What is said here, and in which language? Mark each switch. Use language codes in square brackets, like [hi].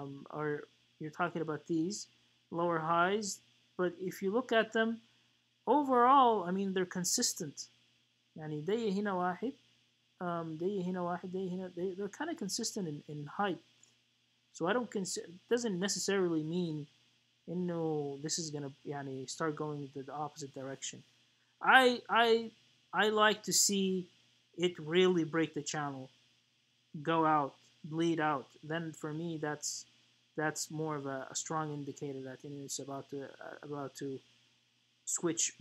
[en] Or you're talking about these lower highs, but if you look at them overall, I mean, they're consistent. [ar] يعني دي هنا واحد, دي هنا واحد, دي هنا, [en] they're kind of consistent in height. So I don't consider, it doesn't necessarily mean [ar] إنه [en] this is gonna [ar] يعني [en] start going the opposite direction. I like to see it really break the channel, go out, bleed out. Then for me that's more of a strong indicator that it's about to switch.